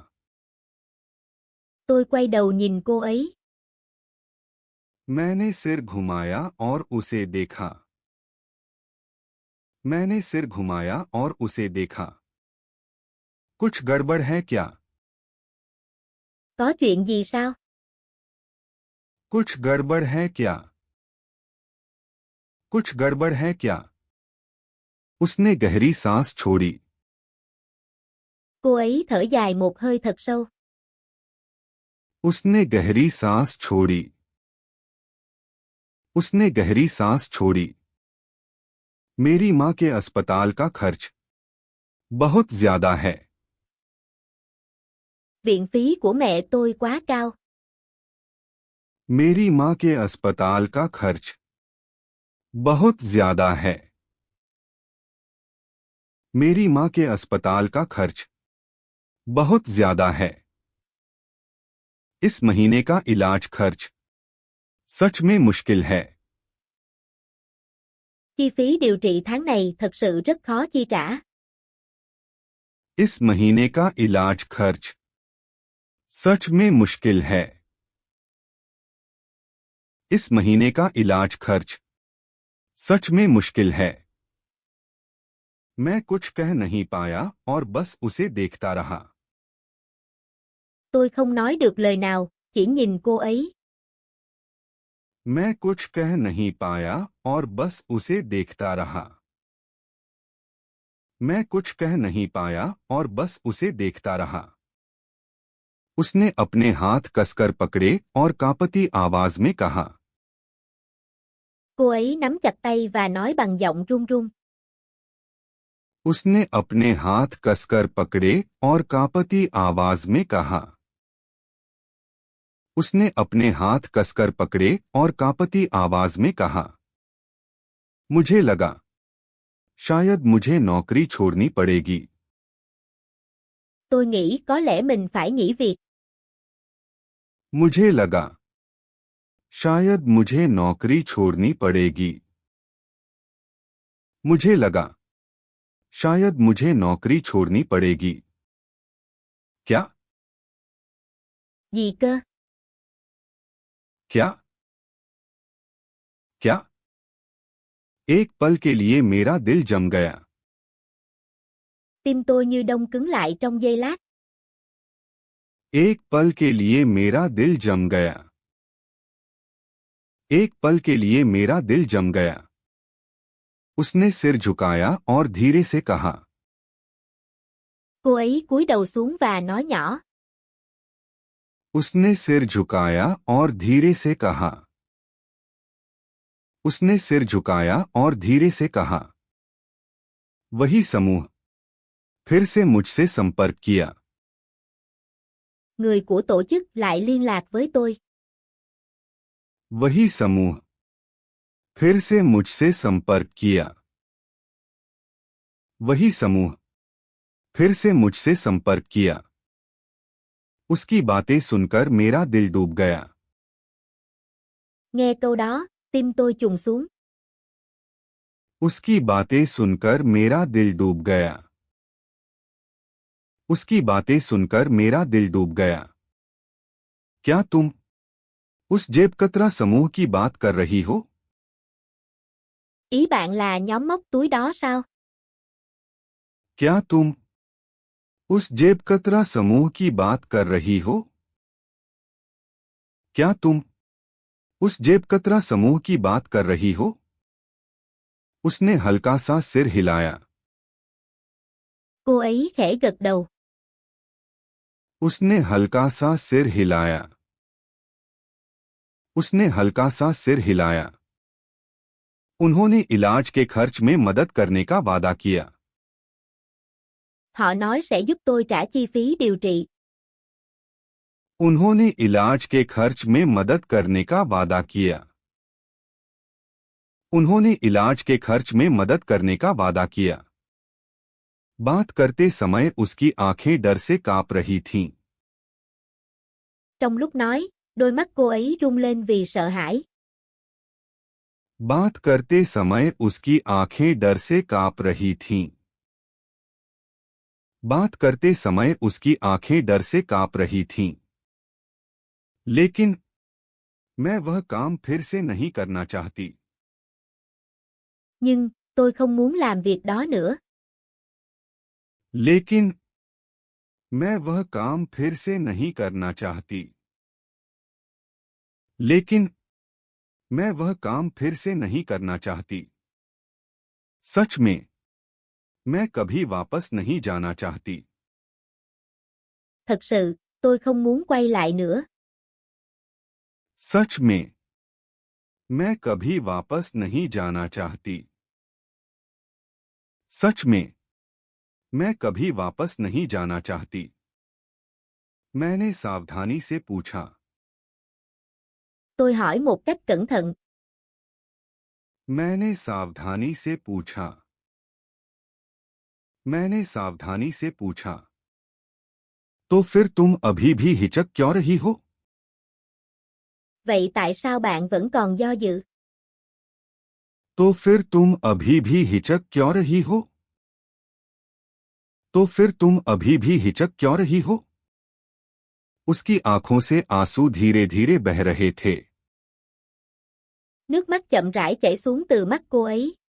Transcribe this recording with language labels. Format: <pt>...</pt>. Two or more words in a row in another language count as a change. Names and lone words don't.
<vi>Tôi quay đầu nhìn cô ấy.</vi> <hi>मैंने सिर घुमाया और उसे देखा। मैंने सिर घुमाया और उसे देखा। कुछ गड़बड़ है क्या?</hi> <vi>Có chuyện gì sao?</vi> <hi>कुछ गड़बड़ है क्या? कुछ गड़बड़ है क्या? उसने गहरी सांस छोड़ी।</hi> <vi>Cô ấy thở dài một hơi thật sâu.</vi> <hi>उसने गहरी सांस छोड़ी। उसने गहरी सांस छोड़ी। मेरी मां के अस्पताल का खर्च बहुत ज्यादा है।</hi> <vi>Viện phí của mẹ tôi quá cao.</vi> <hi>मेरी मां के अस्पताल का खर्च बहुत ज्यादा है। मेरी मां के अस्पताल का खर्च बहुत ज्यादा है। इस महीने का इलाज खर्च सच में मुश्किल है।</hi> <vi>Chi phí điều trị tháng này thật sự rất khó chi trả.</vi> <hi>इस महीने का इलाज खर्च सच में मुश्किल है। इस महीने का इलाज खर्च सच में मुश्किल है। मैं कुछ कह नहीं पाया और बस उसे देखता रहा।</hi> <vi>Tôi không nói được lời nào, chỉ nhìn cô ấy.</vi> <hi>मैं कुछ कह नहीं पाया और बस उसे देखता रहा। मैं कुछ कह नहीं पाया और बस उसे देखता रहा। उसने अपने हाथ कसकर पकड़े और कांपती आवाज में कहा।</hi> <vi>Cô ấy nắm chặt tay và nói bằng giọng run run.</vi> <hi>उसने अपने हाथ कसकर पकड़े और कांपती आवाज में कहा। उसने अपने हाथ कसकर पकड़े और कांपती आवाज में कहा। मुझे लगा शायद मुझे नौकरी छोड़नी पड़ेगी।</hi> <vi>Tôi nghĩ có lẽ mình phải nghỉ việc.</vi> <hi>मुझे लगा शायद मुझे नौकरी छोड़नी पड़ेगी। मुझे लगा शायद मुझे नौकरी छोड़नी पड़ेगी। क्या?</hi> <vi>Gì cơ?</vi> <hi>क्या? क्या? एक पल के लिए मेरा दिल जम गया।</hi> <vi>Tim tôi như đông cứng lại trong giây lát.</vi> <hi>एक पल के लिए मेरा दिल जम गया। एक पल के लिए मेरा दिल जम गया। उसने सिर झुकाया और धीरे से कहा।</hi> <vi>Cô ấy cúi đầu xuống và nói nhỏ.</vi> <hi>उसने सिर झुकाया और धीरे से कहा। उसने सिर झुकाया और धीरे से कहा। वही समूह फिर से मुझसे संपर्क किया।</hi> <vi>Người của tổ chức lại liên lạc với tôi.</vi> <hi>वही समूह फिर से मुझसे संपर्क किया। वही समूह फिर से मुझसे संपर्क किया। उसकी बातें सुनकर मेरा दिल डूब गया।</hi> <vi>Nghe câu đó, tim tôi trùng xuống.</vi> <hi>उसकी बातें सुनकर मेरा दिल डूब गया। उसकी बातें सुनकर मेरा दिल डूब गया। क्या तुम उस जेबकतरा समूह की बात कर रही हो?</hi> <vi>Ý bạn là nhóm móc túi đó sao?</vi> <hi>क्या तुम उस जेबकतरा समूह की बात कर रही हो? क्या तुम उस जेबकतरा समूह की बात कर रही हो? उसने हल्का सा सिर हिलाया।</hi> <vi>Cô ấy khẽ gật đầu.</vi> <hi>उसने हल्का सा सिर हिलाया। उसने हल्का सा सिर हिलाया। उन्होंने इलाज के खर्च में मदद करने का वादा किया।</hi> <vi>Họ nói sẽ giúp tôi trả chi phí điều trị.</vi> <hi>उन्होंने इलाज के खर्च में मदद करने का वादा किया। उन्होंने इलाज के खर्च में मदद करने का वादा किया। बात करते समय उसकी आंखें डर से कांप रही थीं।</hi> <vi>Trong lúc nói, đôi mắt cô ấy rung lên vì sợ hãi.</vi> <hi>बात करते समय उसकी आंखें डर से कांप रही थीं। बात करते समय उसकी आंखें डर से कांप रही थीं। लेकिन मैं वह काम फिर से नहीं करना चाहती।</hi> <vi>Nhưng, tôi không muốn làm việc đó nữa.</vi> <hi>लेकिन मैं वह काम फिर से नहीं करना चाहती। लेकिन मैं वह काम फिर से नहीं करना चाहती। सच में मैं कभी वापस नहीं जाना चाहती।</hi> <vi>Thật sự, tôi không muốn quay lại nữa.</vi> <hi>सच में मैं कभी वापस नहीं जाना चाहती। सच में मैं कभी वापस नहीं जाना चाहती। मैंने सावधानी से पूछा।</hi> <vi>Tôi hỏi một cách cẩn thận.</vi> <hi>मैंने सावधानी से पूछा। मैंने सावधानी से पूछा। तो फिर तुम अभी भी हिचक क्यों रही हो?</hi> <vi>Vậy tại sao bạn vẫn còn do dự?</vi> <hi>तो फिर तुम अभी भी हिचक क्यों रही हो? तो फिर तुम अभी भी हिचक क्यों रही हो? उसकी आंखों से आंसू धीरे धीरे बह रहे थे।</hi> <vi>Nước mắt chậm rãi chảy xuống từ mắt cô ấy.</vi>